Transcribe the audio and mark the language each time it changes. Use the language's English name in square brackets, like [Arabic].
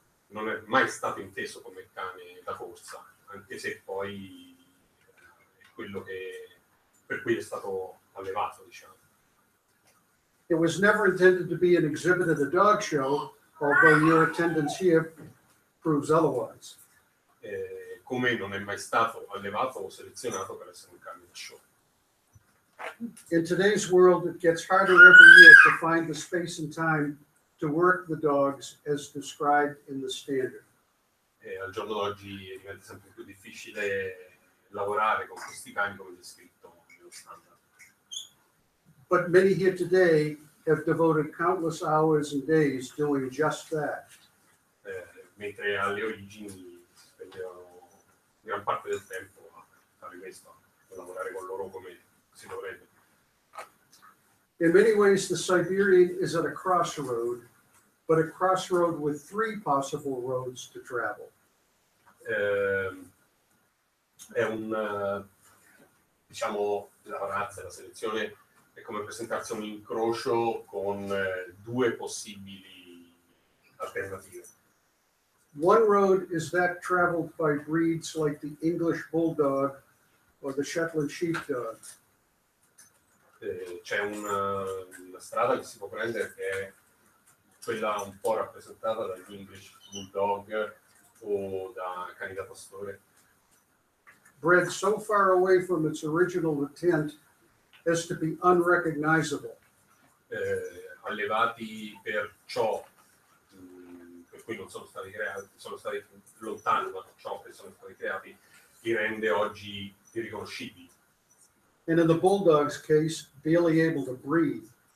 [Italian] Non è mai stato inteso come cane da corsa, anche se poi è quello per cui è stato allevato, diciamo. [English] It was never intended to be an exhibit at a dog show, although your attendance here proves otherwise. [Italian] Come non è mai stato allevato o selezionato per essere un cane da show. [English] In today's world, it gets harder every year to find the space and time to work the dogs as described in the standard. [Italian] E al giorno d'oggi diventa sempre più difficile lavorare con questi cani come descritto nello standard. [English] But many here today have devoted countless hours and days doing just that. [Italian] Mentre alle origini spendevano gran parte del tempo a fare questo, a lavorare con loro come si dovrebbe. [English] In many ways, the Siberian is at a crossroad, but a crossroad with three possible roads to travel. [Italian] È un, diciamo, la razza, la selezione è come presentarsi a un incrocio con due possibili alternative. [English] One road is that traveled by breeds like the English Bulldog or the Shetland Sheepdog. [Italian] C'è una strada che si può prendere che è quella un po' rappresentata dagli English Bulldog o da cani da pastore, [English] Bred so far away from its original intent as to be unrecognizable. [Italian] allevati per ciò per cui non sono stati creati, sono stati lontani da ciò che sono stati creati, li rende oggi irriconoscibili. [English] And in the Bulldog's case, barely able to breathe.